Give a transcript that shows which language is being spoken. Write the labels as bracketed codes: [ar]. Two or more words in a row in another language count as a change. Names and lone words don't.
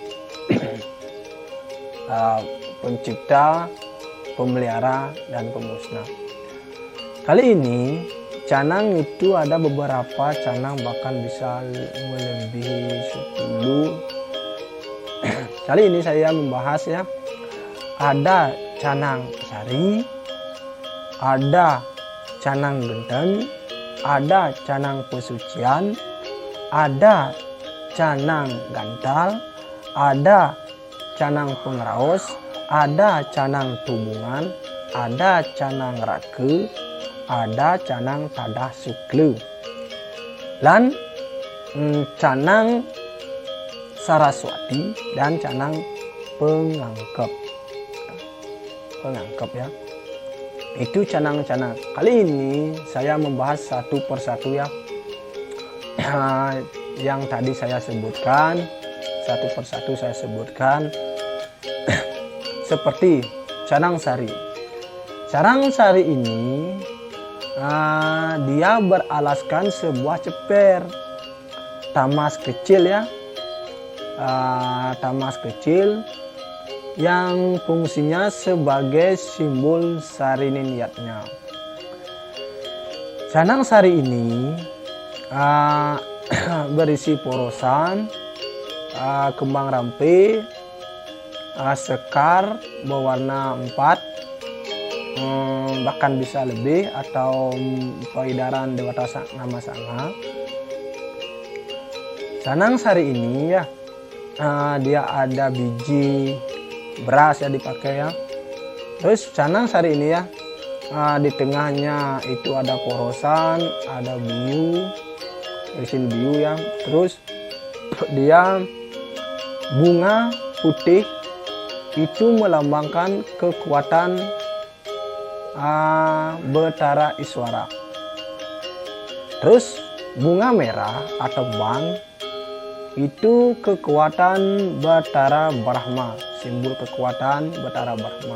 [id] Pencipta, pemelihara dan pemusnah. Kali ini canang itu ada beberapa canang, bahkan bisa melebihi 10. Kali ini saya membahas ya, ada canang sari, ada canang genten, ada canang pesucian, ada canang gantal, ada canang pengraos, ada canang tubungan, ada canang rake, ada canang tadah sukle, dan canang saraswati dan canang pengangkep ya. Itu canang-canang. Kali ini saya membahas satu persatu ya. Yang tadi saya sebutkan, satu persatu saya sebutkan. Seperti canang sari. Canang sari ini dia beralaskan sebuah ceper tamas kecil ya, tamas kecil yang fungsinya sebagai simbol sari niatnya. Canang sari ini berisi porosan, kembang rampe, sekar berwarna 4, bahkan bisa lebih, atau peredaran dewata nama sanga. Canang sari ini ya, dia ada biji beras ya dipakai ya. Terus canang sari ini ya, di tengahnya itu ada porosan, ada biu, mesin biu ya. Terus dia bunga putih itu melambangkan kekuatan Betara Iswara. Terus bunga merah atau bang itu kekuatan Betara Brahma, simbol kekuatan Betara Brahma.